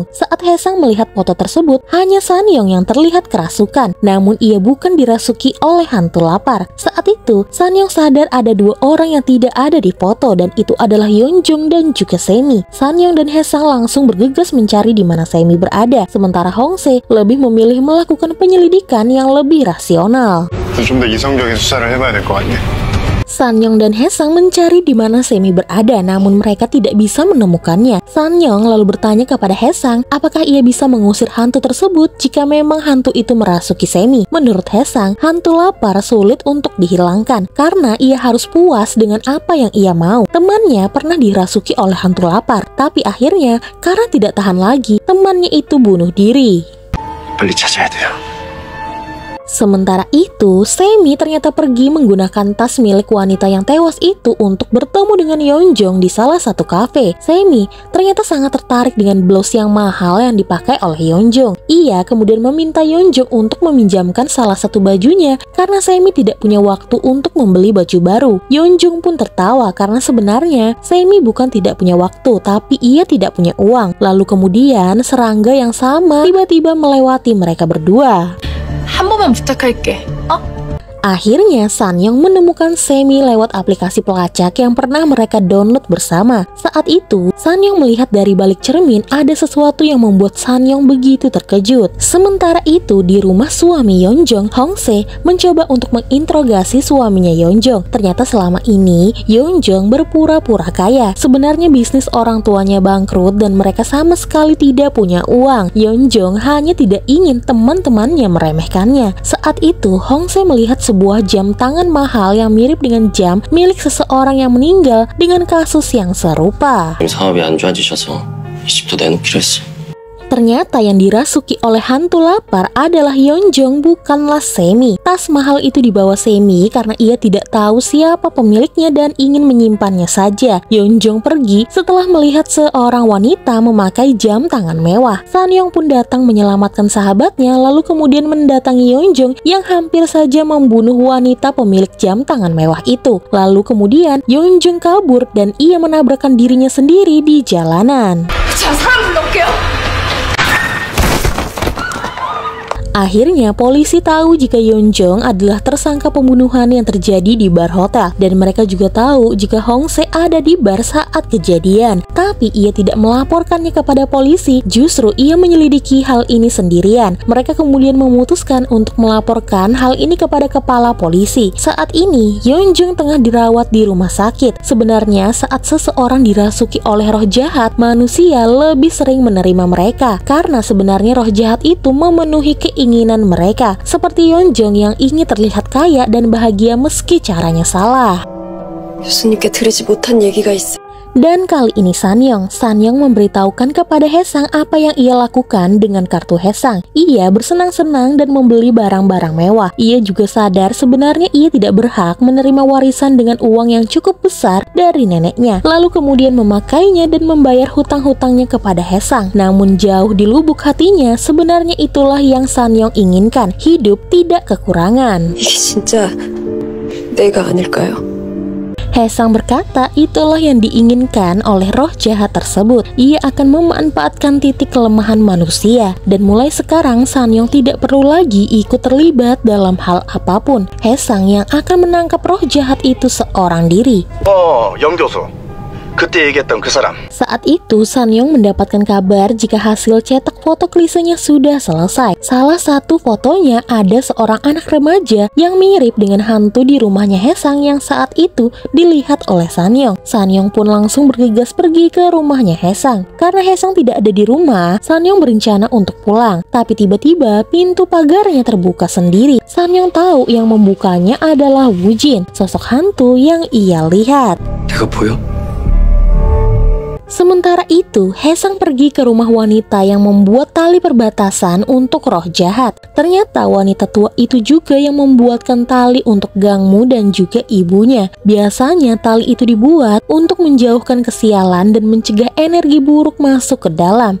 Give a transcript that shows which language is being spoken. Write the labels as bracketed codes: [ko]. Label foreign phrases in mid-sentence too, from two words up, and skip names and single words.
[id] Saat Hae-sang melihat foto tersebut, hanya Sanyong yang terlihat kerasukan, namun ia bukan dirasuki oleh hantu lapar. Saat itu, Sanyong sadar ada dua orang yang tidak ada di foto, dan itu adalah Yeonjung dan juga Semi. Sanyong dan Hae-sang langsung bergegas mencari di mana Semi berada, sementara Hong Se lebih memilih melakukan penyelidikan yang lebih rasional. [ko] 좀 더 이성적인 수사를 해봐야 될 것 같네. [id] Sanyong dan Hae-sang mencari di mana Semi berada, namun mereka tidak bisa menemukannya. Sanyong lalu bertanya kepada Hae-sang apakah ia bisa mengusir hantu tersebut jika memang hantu itu merasuki Semi. Menurut Hae-sang, hantu lapar sulit untuk dihilangkan karena ia harus puas dengan apa yang ia mau. Temannya pernah dirasuki oleh hantu lapar, tapi akhirnya karena tidak tahan lagi, temannya itu bunuh diri. [ko] 빨리 찾아야 돼요. [id] Sementara itu, Semi ternyata pergi menggunakan tas milik wanita yang tewas itu untuk bertemu dengan Yeonjung di salah satu kafe. Semi ternyata sangat tertarik dengan blouse yang mahal yang dipakai oleh Yeonjung. Ia kemudian meminta Yeonjung untuk meminjamkan salah satu bajunya karena Semi tidak punya waktu untuk membeli baju baru. Yeonjung pun tertawa karena sebenarnya Semi bukan tidak punya waktu, tapi ia tidak punya uang. Lalu kemudian serangga yang sama tiba-tiba melewati mereka berdua. [ko] 한 번만 부탁할게. [id] Akhirnya Sanyong menemukan Semi lewat aplikasi pelacak yang pernah mereka download bersama. Saat itu, Sanyong melihat dari balik cermin ada sesuatu yang membuat Sanyong begitu terkejut. Sementara itu, di rumah suami Yeonjung, Hong Se mencoba untuk menginterogasi suaminya Yeonjung. Ternyata selama ini Yeonjung berpura-pura kaya. Sebenarnya bisnis orang tuanya bangkrut dan mereka sama sekali tidak punya uang. Yeonjung hanya tidak ingin teman-temannya meremehkannya. Saat itu, Hong Se melihat sebuah jam tangan mahal yang mirip dengan jam milik seseorang yang meninggal dengan kasus yang serupa. [ko] 사업이 안 좋아지셔서 이 집도 내놓기로 했어. [id] Ternyata yang dirasuki oleh hantu lapar adalah Yeonjung, bukanlah Semi. Tas mahal itu dibawa Semi karena ia tidak tahu siapa pemiliknya dan ingin menyimpannya saja. Yeonjung pergi setelah melihat seorang wanita memakai jam tangan mewah. Sanyong pun datang menyelamatkan sahabatnya, lalu kemudian mendatangi Yeonjung yang hampir saja membunuh wanita pemilik jam tangan mewah itu. Lalu kemudian Yeonjung kabur dan ia menabrakkan dirinya sendiri di jalanan. [ko] 자, 사람 불러올게요. [id] Akhirnya polisi tahu jika Yeonjung adalah tersangka pembunuhan yang terjadi di bar hotel, dan mereka juga tahu jika Hong Se ada di bar saat kejadian. Tapi ia tidak melaporkannya kepada polisi, justru ia menyelidiki hal ini sendirian. Mereka kemudian memutuskan untuk melaporkan hal ini kepada kepala polisi. Saat ini Yeonjung tengah dirawat di rumah sakit. Sebenarnya saat seseorang dirasuki oleh roh jahat, manusia lebih sering menerima mereka karena sebenarnya roh jahat itu memenuhi keinginan mereka, seperti Yeonjung yang ingin terlihat kaya dan bahagia meski caranya salah. [ko] 교수님께 드리지 못한 얘기가 있어. [id] Dan kali ini Sanyong memberitahukan kepada Hae-sang apa yang ia lakukan dengan kartu Hae-sang. Ia bersenang-senang dan membeli barang-barang mewah. Ia juga sadar sebenarnya ia tidak berhak menerima warisan dengan uang yang cukup besar dari neneknya. Lalu kemudian memakainya dan membayar hutang-hutangnya kepada Hae-sang. Namun jauh di lubuk hatinya, sebenarnya itulah yang Sanyong inginkan. Hidup tidak kekurangan. [ko] 이게 진짜 내가 아닐까요? [id] Haesang berkata itulah yang diinginkan oleh roh jahat tersebut. Ia akan memanfaatkan titik kelemahan manusia. Dan mulai sekarang Sanyong tidak perlu lagi ikut terlibat dalam hal apapun. Haesang yang akan menangkap roh jahat itu seorang diri. [ko] 영교수. 그때 얘기했던 그 사람. [id] Saat itu Sanyong mendapatkan kabar jika hasil cetak foto klisenya sudah selesai. Salah satu fotonya ada seorang anak remaja yang mirip dengan hantu di rumahnya Haesang yang saat itu dilihat oleh Sanyong. Sanyong pun langsung bergegas pergi ke rumahnya Haesang. Karena Haesang tidak ada di rumah, Sanyong berencana untuk pulang. Tapi tiba-tiba pintu pagarnya terbuka sendiri. Sanyong tahu yang membukanya adalah Woo-jin, sosok hantu yang ia lihat. [ko] 내가 보여? [id] Sementara itu, Haesang pergi ke rumah wanita yang membuat tali perbatasan untuk roh jahat. Ternyata wanita tua itu juga yang membuatkan tali untuk Gangmu dan juga ibunya. Biasanya tali itu dibuat untuk menjauhkan kesialan dan mencegah energi buruk masuk ke dalam.